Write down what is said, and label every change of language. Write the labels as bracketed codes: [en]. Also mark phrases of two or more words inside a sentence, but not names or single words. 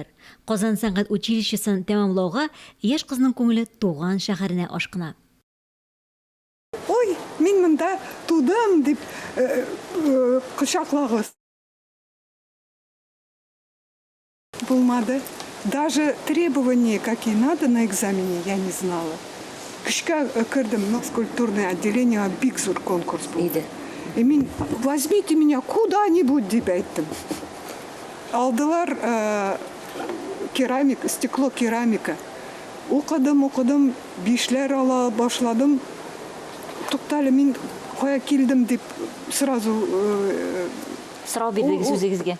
[tt] Казан сәнгать училищесын тәмамлауга яшь кызның күңеле туган шәһәренә ашкына. Ой, мин монда тудым дип кочаклагыз. Булмады. [ru] Даже требования, какие надо на экзамене, я не знала. [tt] Кышка кырдым, [ru] но скульптурное отделение, [tt] бик зур [ru] конкурс был. И мин, возьмите меня куда-нибудь, [tt] дип әйттем. Алдылар керамика, стекло керамика. Укыдым, бишләр ала башладым. Туктале, мин кая килдем дип сразу Сорау бирдегез үзегезгә.